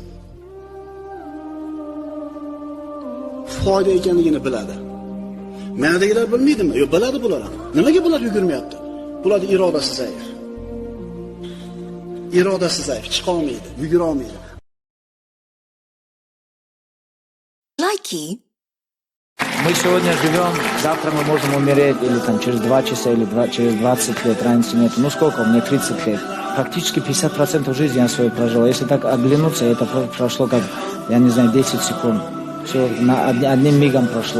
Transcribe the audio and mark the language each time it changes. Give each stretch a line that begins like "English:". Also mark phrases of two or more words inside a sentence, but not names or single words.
Uzbek: Foyda ekanligini biladi. Menadagilar bilmaydimi? Yo'q, biladi bular ham. Nimaga bular yugurmayapti? Bularning irodasi zaif. Irodasi zaif, chiqa olmaydi, yugura olmaydi. Likey.
Russian: Мы сегодня живем, завтра мы можем умереть, или там через 2 часа, или через 20 лет, разницы нет. Ну сколько, мне 30 лет. Практически 50% жизни я свою прожил. Если так оглянуться, это прошло как, я не знаю, 10 секунд. Все одним мигом прошло.